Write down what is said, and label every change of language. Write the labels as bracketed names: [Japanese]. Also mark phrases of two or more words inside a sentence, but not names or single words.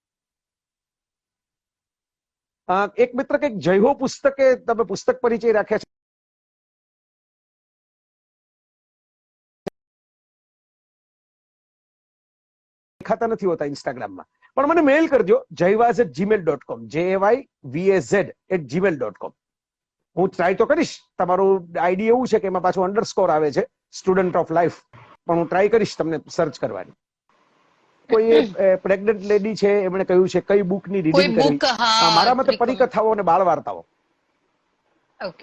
[Gujarati] એક મિત્ર કઈક જયહો પુસ્તકે તમે પુસ્તક પરિચય રાખ્યા છે, દેખાતા નથી હોતા ઇન્સ્ટાગ્રામમાં, પણ મને મેલ કરજો jayvaz@gmail.com, jayvaz@gmail.com. હું ટ્રાય તો કરીશ. તમારું આઈડી એવું છે કે એમાં પાછું અંડરસ્કોર આવે છે, [English] student of life, [Gujarati] પણ હું ટ્રાય કરીશ તમને સર્ચ કરવાની. કોઈ [English] pregnant lady [Gujarati] છે એમણે કહ્યું છે કઈ બુકની કોઈ રીડિંગ કરવી. book, હા, મારા મતે recommend. પરિકથાઓ અને બાળ વાર્તાઓ. ઓકે.